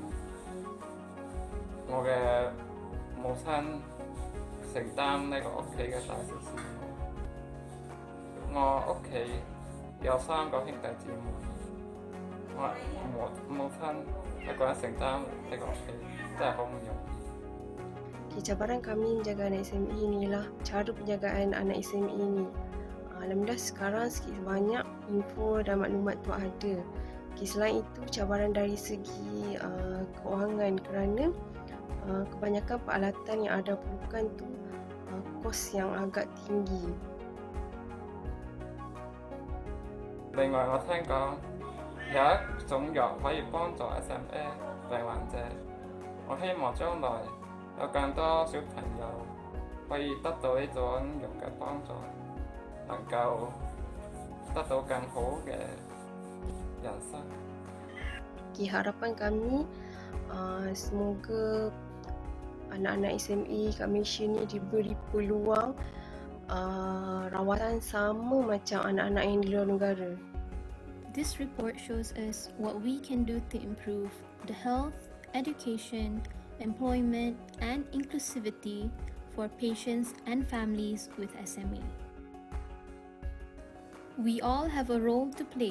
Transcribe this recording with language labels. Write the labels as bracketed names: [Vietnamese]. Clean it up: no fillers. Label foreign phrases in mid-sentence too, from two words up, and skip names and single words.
[Cantonese] 我嘅母親承擔呢個屋企嘅大小事務。我屋企有3個兄弟姊妹，我母親一個人承擔呢個屋企真係好唔容易。 [Malay] Cabaran kami menjaga anak SME inilah cara penjagaan anak SME ini. Alhamdulillah sekarang sikit sebanyak info dan maklumat tu ada. Selain itu cabaran dari segi kewangan kerana kebanyakan peralatan yang ada perlukan tu kos yang agak tinggi. [Cantonese] 另外，我聽講有一種藥可以幫助 SMA 病患者，我希望將來有更多小朋友可以得到呢種藥嘅幫助，能夠得到更好嘅人生。 [Malay] Harapan kami semoga anak-anak SME kat Malaysia ni diberi peluang rawatan sama macam anak-anak yang di luar negara. [English] This report shows us what we can do to improve the health, education, employment, and inclusivity for patients and families with SMA. We all have a role to play.